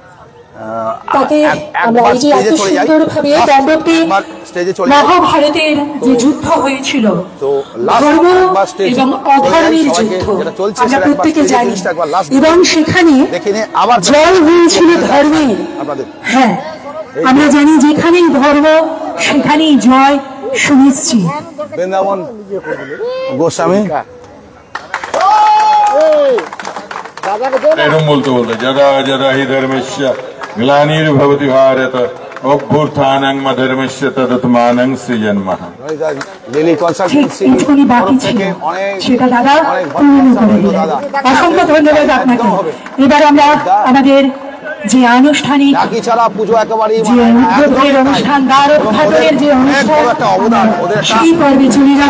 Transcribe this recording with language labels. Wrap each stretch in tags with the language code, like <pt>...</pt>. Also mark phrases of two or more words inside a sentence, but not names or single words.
<bn>মহাভারতের যে যুদ্ধ হয়েছিল ধর্ম এবং অধর্মের যুদ্ধ আমরা প্রত্যেকে জানি, এবং সেখানে জয় হয়েছিল ধর্মের। হ্যাঁ, আমরা জানি যেখানেই ধর্ম সেখানেই জয় সুনিশ্চিত। বৃন্দাবন গোস্বামী এবং বলতে বলতে</bn> <sa>जरा जरा हि धर्मस्य ग्लानिर्भवति भारत अभ्युत्थानं धर्मस्य तदत्मानं सृजन्मः।</sa> <bn>লিলি কনসালটেন্সি একটুখানি বাকি ছিল সেটা দাদা পূর্ণ করে দিলেন, অসংখ্য ধন্যবাদ আপনাকে। এবার আমরা আমাদের যে আনুষ্ঠানিক ঢাকি ছাড়া পুজো একেবারেই যে উদ্বোধনের অনুষ্ঠান, দ্বার উদ্ঘাটনের যে অনুষ্ঠান, সেই পর্বে চলে যাব।</bn>